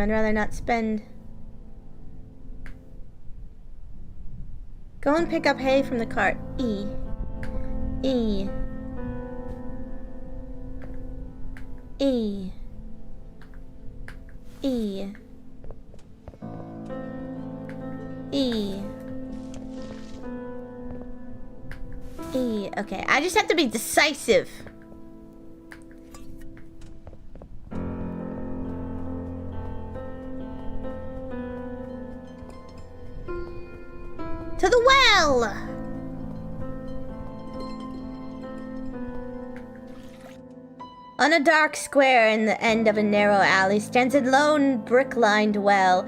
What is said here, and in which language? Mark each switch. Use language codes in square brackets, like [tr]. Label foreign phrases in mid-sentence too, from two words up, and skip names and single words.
[en] I'd rather not spend... Go and pick up hay from the cart. E. E. E. E. E. E. Okay, I just have to be decisive. To the well! On a dark square in the end of a narrow alley stands a lone brick-lined well.